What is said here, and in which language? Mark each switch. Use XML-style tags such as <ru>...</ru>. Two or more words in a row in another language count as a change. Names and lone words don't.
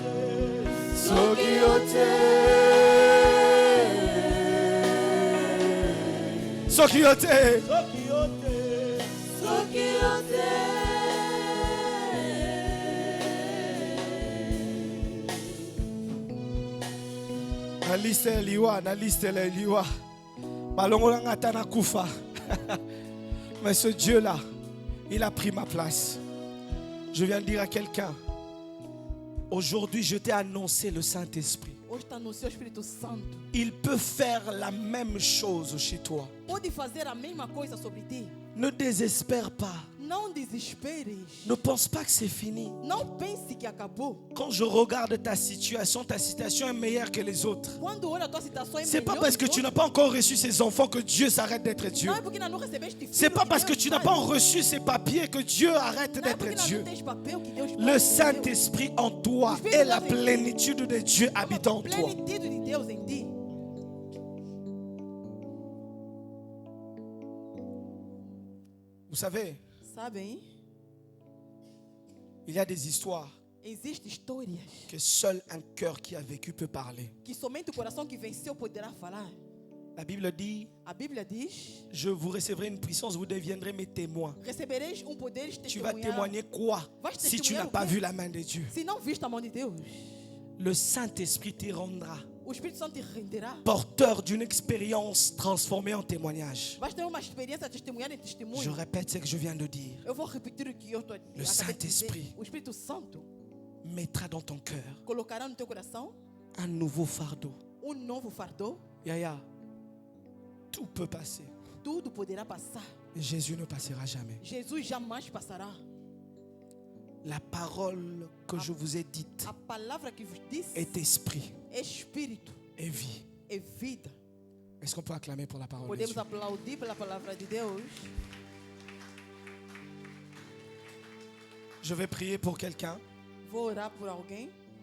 <ln>Sokiote. Na liste liwa. Balongola ngata na kufa.</ln> <fr>Mais ce Dieu-là, il a pris ma place. Je viens de dire à quelqu'un, aujourd'hui je t'ai annoncé le Saint-Esprit.</fr> <pt>Hoje está no seu Espírito Santo.</pt> <fr>Il peut faire la même chose chez toi.</fr> <pt>Pode fazer a mesma coisa sobre ti.</pt> <fr>Ne désespère pas.</fr> <pt>Não desesperes.</pt> <fr>Ne pense pas que c'est fini.</fr> <pt>Não pense que acabou.</pt> <fr>Quand je regarde ta situation est meilleure que les autres.</fr> <pt>Quando olha a tua situação é</pt> <fr>C'est pas</fr> <pt>melhor</pt> <fr>parce que</fr> <pt>que</pt> <fr>tu n'as</fr> <pt>outros.</pt> <fr>pas encore reçu ces enfants que Dieu s'arrête d'être Dieu.</fr> <pt>Não é porque não recebeste filho</pt> <fr>C'est pas parce que</fr> <pt>Deus</pt> <fr>tu n'as</fr> <pt>faz.</pt> <fr>pas reçu ces papiers que Dieu arrête</fr> <pt>Não é</pt> <fr>d'être</fr> <pt>porque não</pt> <fr>Dieu.</fr> <pt>tens papel que Deus</pt> <fr>Le</fr> <pt>faz.</pt> <fr>Saint-Esprit en toi et la plénitude de Dieu habitant en toi.</fr> <pt>Plenitude de Deus em ti.</pt> <fr>Vous savez,</fr> <pt>Sabem?</pt> <fr>il y a des histoires</fr> <pt>Existem histórias</pt> <fr>que seul un cœur qui a vécu peut parler.</fr> <pt>que somente o coração que venceu poderá falar.</pt> <fr>La Bible dit,</fr> <pt>A Bíblia diz:</pt> <fr>je vous recevrez une puissance, vous deviendrez mes témoins.</fr> <pt>recebereis poder de</pt> <fr>Tu vas</fr> <pt>testemunhar.</pt> <fr>témoigner quoi</fr> <pt>Vais</pt> <fr>si tu</fr> <pt>testemunhar</pt> <fr>n'as</fr> <pt>o</pt> <fr>pas</fr> <pt>quê?</pt> <fr>vu la main de Dieu?</fr> <pt>Se não viste a mão de Deus,</pt> <fr>Le Saint-Esprit te rendra</fr> <pt>o Espírito Santo te renderá.</pt> <fr>porteur d'une expérience transformée en témoignage.</fr> <pt>Vais ter uma experiência testemunhar em testemunho.</pt> <fr>Je répète ce que je viens de dire.</fr> <pt>Eu vou repetir o que eu estou acabei de</pt> <fr>Saint-Esprit.</fr> <pt>dizer. O Espírito Santo</pt> <fr>Mettra dans ton cœur</fr> <pt>colocará no teu coração</pt> <fr>un nouveau fardeau.</fr> <pt>novo fardo.</pt> <fr>Yaya, tout peut passer.</fr> <pt>Tudo poderá passar.</pt> <fr>Mais Jésus ne passera jamais.</fr> <pt>Jesus jamais passará.</pt> <fr>La parole que je vous ai dite</fr> <pt>A palavra que vos disse</pt> <fr>est esprit</fr> <pt>é espírito,</pt> <fr>et vie.</fr> <pt>é vida.</pt> <fr>Est-ce qu'on peut acclamer pour la parole de</fr> <pt>Podemos</pt> <fr>Dieu?</fr> <pt>aplaudir pela palavra de Deus.</pt> <fr>Je vais prier pour quelqu'un.</fr> <pt>Vou orar por alguém.</pt>